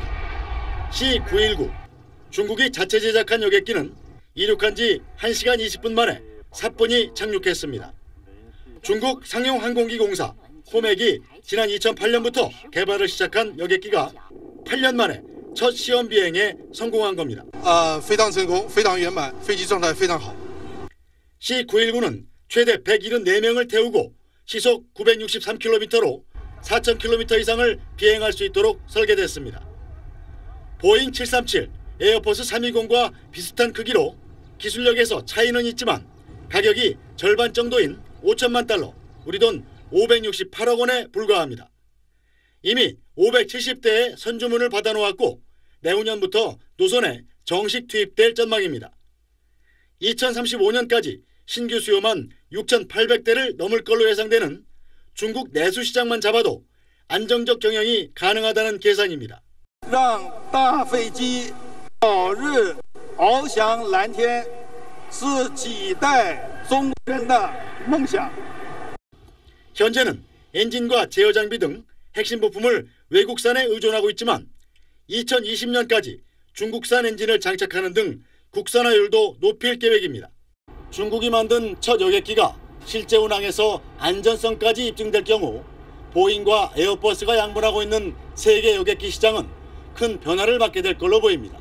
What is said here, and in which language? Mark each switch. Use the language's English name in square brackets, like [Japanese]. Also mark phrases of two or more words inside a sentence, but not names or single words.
[Korean] C919, 중국이 자체 제작한 여객기는 이륙한 지 1시간 20분 만에 사뿐히 착륙했습니다. 중국 상용항공기 공사 호맥이 지난 2008년부터 개발을 시작한 여객기가 8년 만에 첫 시험 비행에 성공한 겁니다. [Chinese] 非常成功，非常圆满，飞机状态非常好。 [Korean] C919는 최대 174명을 태우고 시속 963km로 4,000km 이상을 비행할 수 있도록 설계됐습니다. 보잉 737, 에어버스 320과 비슷한 크기로 기술력에서 차이는 있지만 가격이 절반 정도인 5천만 달러, 우리 돈 568억 원에 불과합니다. 이미 570대의 선주문을 받아놓았고 내후년부터 노선에 정식 투입될 전망입니다. 2035년까지 신규 수요만 6,800대를 넘을 걸로 예상되는 중국 내수 시장만 잡아도 안정적 경영이 가능하다는 계산입니다. [Chinese] 让大飞机早日翱翔蓝天是几代中国人的梦想. [Korean] 현재는 엔진과 제어 장비 등 핵심 부품을 외국산에 의존하고 있지만 2020년까지 중국산 엔진을 장착하는 등 국산화율도 높일 계획입니다. 중국이 만든 첫 여객기가 실제 운항에서 안전성까지 입증될 경우 보잉과 에어버스가 양분하고 있는 세계 여객기 시장은 큰 변화를 맞게 될 걸로 보입니다.